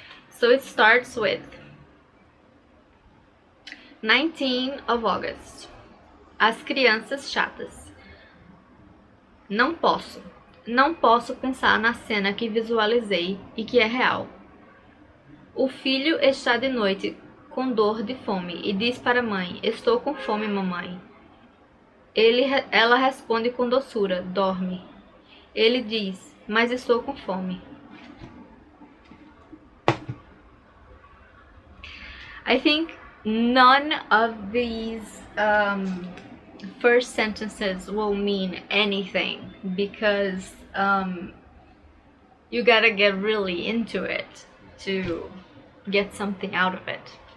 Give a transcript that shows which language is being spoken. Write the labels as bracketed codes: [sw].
[en] So it starts with 19 of August. [pt] As crianças chatas. Não posso pensar na cena que visualizei e que é real. O filho está de noite com dor de fome e diz para a mãe: Estou com fome, mamãe. Ela responde com doçura: Dorme. Ele diz: Mas estou com fome. [en] I think none of these first sentences will mean anything, because you gotta get really into it to get something out of it.